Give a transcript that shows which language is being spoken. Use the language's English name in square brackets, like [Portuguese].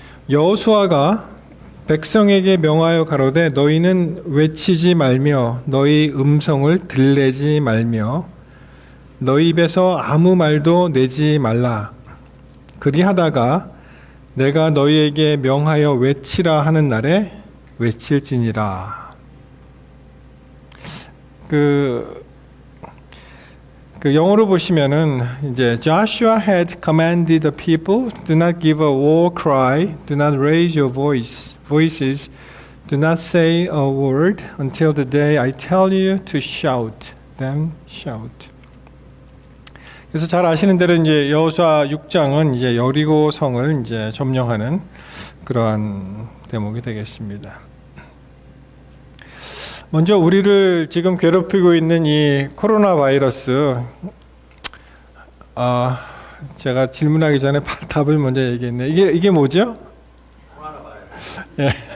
[Korean] 여호수아가 백성에게 명하여 가로되 너희는 외치지 말며 너희 음성을 들내지 말며 너희 입에서 아무 말도 내지 말라. 그리하다가 내가 너희에게 명하여 외치라 하는 날에 외칠지니라. 그 영어로 보시면은 이제 [English] Joshua had commanded the people, do not give a war cry, do not raise your voices, do not say a word until the day I tell you to shout, then shout. [Korean] 그래서 잘 아시는 대로 이제 여호수아 6장은 이제 여리고 성을 이제 점령하는 그러한 대목이 되겠습니다. 먼저 우리를 지금 괴롭히고 있는 이 코로나 바이러스, 제가 질문하기 전에 답을 먼저 얘기했네. 이게 뭐죠? 코로나 바이러스. 예.